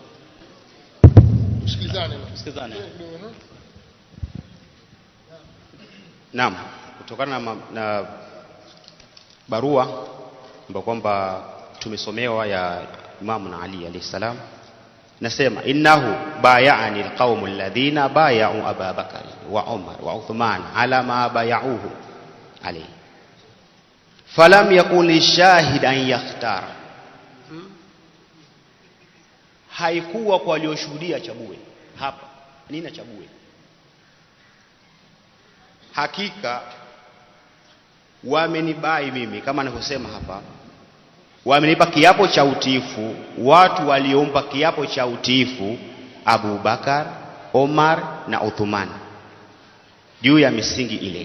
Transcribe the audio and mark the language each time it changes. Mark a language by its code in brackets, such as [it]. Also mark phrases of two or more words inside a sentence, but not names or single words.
[sw] Tusikilizane. Naam, kutokana na barua ambayo kwamba tumesomewa ya Imam Ali [ar] عليه السلام, nasema إنه بايعني القوم الذين بايعوا أبا بكر وعمر وعثمان على ما بايعوهم عليه فلم يكن للشاهد أن يختار. [sw] Haikuwa kwa walioshuhudia chague hapa nini chague. Hakika wamenibai mimi kama ninavyosema hapa, wamenipa kiapo cha utiifu watu waliompa kiapo cha utiifu Abu Bakar, Omar na Uthman juu ya misingi ile.